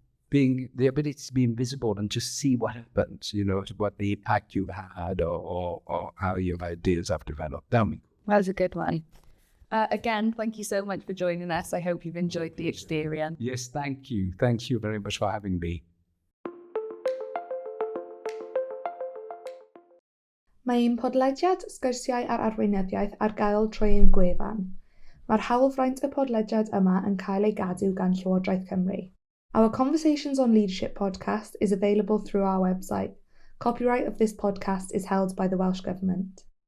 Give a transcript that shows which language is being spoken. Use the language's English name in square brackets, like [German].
[English] the ability to be invisible and just see what happens, what the impact you've had or how your ideas have developed. That was a good one. Again, thank you so much for joining us. I hope you've enjoyed the experience. Yes, thank you. Thank you very much for having me. [Welsh] Mae un podlediad sgyrsiau ar arweinyddiaeth ar gael trwy ein gwefan. Mae'r hawlfraint y podlediad yma yn cael ei gadw gan Llywodraeth Cymru. [English] Our Conversations on Leadership podcast is available through our website. Copyright of this podcast is held by the Welsh Government.